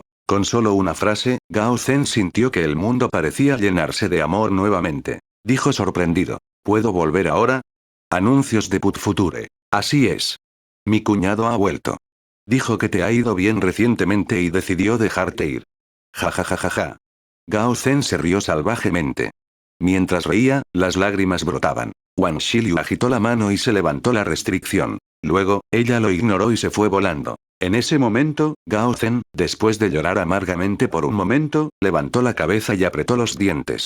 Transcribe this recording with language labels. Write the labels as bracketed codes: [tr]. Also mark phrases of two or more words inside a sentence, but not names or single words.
[es] Con solo una frase, Gao Zen sintió que el mundo parecía llenarse de amor nuevamente. Dijo sorprendido: ¿puedo volver ahora? Anuncios de Put Future. Así es. Mi cuñado ha vuelto. Dijo que te ha ido bien recientemente y decidió dejarte ir. Ja ja ja ja ja. Gao Zen se rió salvajemente. Mientras reía, las lágrimas brotaban. Wang Shiliu agitó la mano y se levantó la restricción. Luego, ella lo ignoró y se fue volando. En ese momento, Gao Zen, después de llorar amargamente por un momento, levantó la cabeza y apretó los dientes.